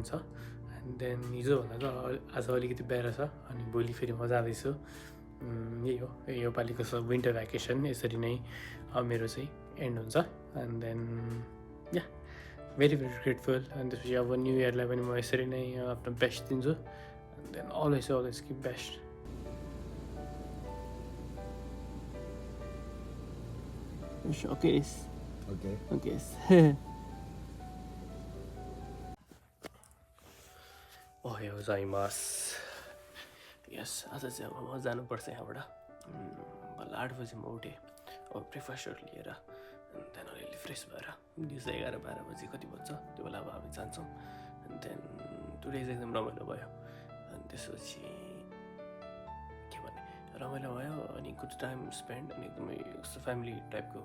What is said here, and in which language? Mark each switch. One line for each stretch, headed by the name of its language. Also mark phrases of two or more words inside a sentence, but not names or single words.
Nepali: छ
English: and then
Nepali: हिजोभन्दा त आज अलिकति बाहिर छ अनि भोलि फेरि म जाँदैछु यही हो योपालिको विन्टर भ्याकेसन यसरी नै मेरो चाहिँ एन्ड हुन्छ
English: and then ya very very grateful
Nepali: अनि त्यसपछि अब
English: new year
Nepali: पनि म यसरी नै आफ्नो बेस्ट दिन्छु
English: and then always keep best
Nepali: Showcase.
English: Okay.
Japanese: おはようございます.
English: Yes,
Nepali: आज चाहिँ अब म जानुपर्छ यहाँबाट बल्ल 8 बजी म उठेँ अब ब्रेकफास्टहरू लिएर अनि त्यहाँदेखि अलिअलि फ्रेस भएर दिउँसो 11-12 बजी कति बज्छ त्यो बेला अब हामी जान्छौँ अनि त्यहाँदेखि टुडे चाहिँ एकदम रमाइलो भयो अनि त्यसपछि के भन्ने रमाइलो भयो अनि
English: good time spend
Nepali: अनि एकदमै फ्यामिली टाइपको